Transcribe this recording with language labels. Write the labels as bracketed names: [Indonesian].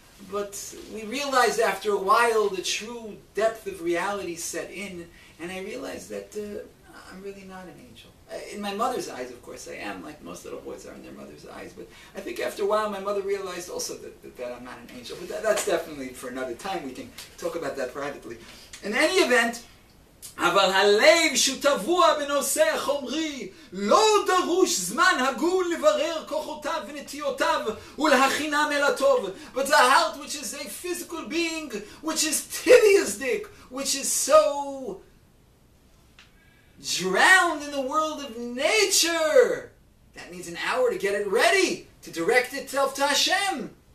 [English] But we realized after a while the true depth of reality set in, and I realized that I'm really not an angel. In my mother's eyes, of course, I am, like most little boys are in their mother's eyes. But I think after a while, my mother realized also that I'm not an angel. But that's definitely for another time. We can talk about that privately. In any event, [Hebrew] אבל הלב שטבוע בנושא החומרי לא דרוש זמן הגון לברר כוחותיו ונטיותיו ולהכינם אל הטוב. [English] But the heart, which is a physical being, which is tibiastic, which is so drowned in the world of nature, that needs an hour to get it ready, to direct itself to Hashem.